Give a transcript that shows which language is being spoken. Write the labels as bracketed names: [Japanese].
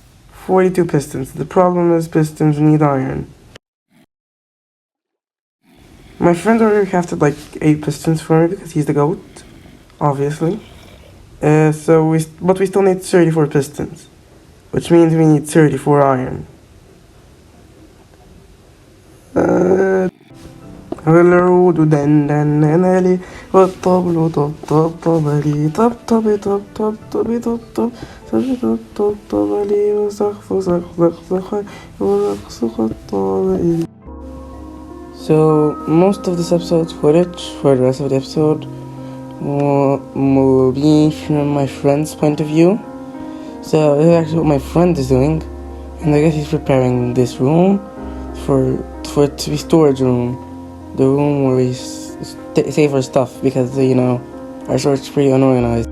[English] 42 pistons. The problem is pistons need iron. My friend already crafted like 8 pistons for me because he's the goat, obviously. But we still need 34 pistons, which means we need 34 iron. [Arabic] العود دندننالي والطبل طبطبلي طبطبي طبطبي طبطب طبطبلي وسقف سقف والرقص قطبلي. [English] So most of this episode's footage for the rest of the episode be from my friend's point of view. So this is actually what my friend is doing, and I guess he's preparing this room for it to be storage room, the room where we save our stuff because our storage is pretty unorganized.